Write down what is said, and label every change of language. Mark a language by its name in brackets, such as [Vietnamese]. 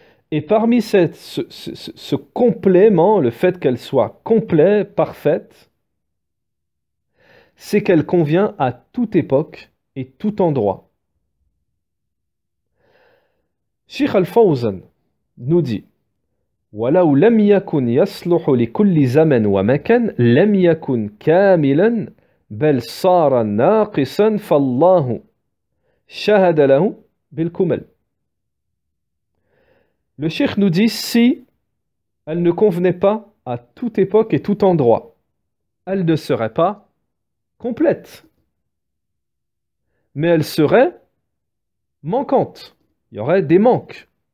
[French] Et parmi ce complément, le fait qu'elle soit complète, parfaite, c'est qu'elle convient à toute époque et tout endroit. Cheikh Al-Fawzan nous dit [Arabic] ولو لم يكن يصلح لكل زمن ومكان لم يكن كاملا بل صار ناقصا فالله شهد له بالكمل. [French] Le cheikh nous dit si elle ne convenait pas à toute époque et tout endroit, elle ne serait pas complète, mais elle serait manquante. Il y aurait des manques.